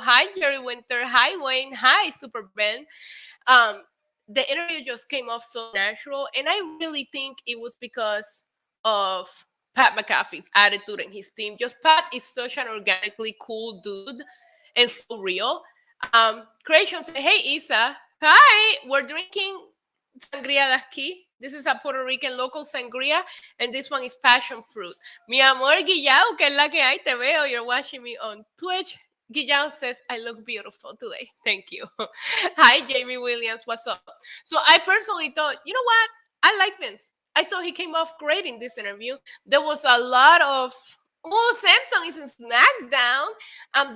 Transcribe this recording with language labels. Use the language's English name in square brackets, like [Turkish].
[English] Hi, Jerry Winter. Hi, Wayne. Hi, Super Ben. The interview just came off so natural, and I really think it was because of Pat McAfee's attitude and his team. Just Pat is such an organically cool dude and so real. Creation say, hey Isa, hi, we're drinking [Spanish] sangria de aquí. [English] This is a Puerto Rican local sangria, and this one is passion fruit. [Spanish] Mi amor Guillao, que es la que hay, te veo. [English] You're watching me on Twitch. Guillao says, I look beautiful today. Thank you. Hi, Jamie Williams. What's up? So I personally thought, you know what? I like Vince. I thought he came off great in this interview. There was a lot of, oh, Samsung is in SmackDown.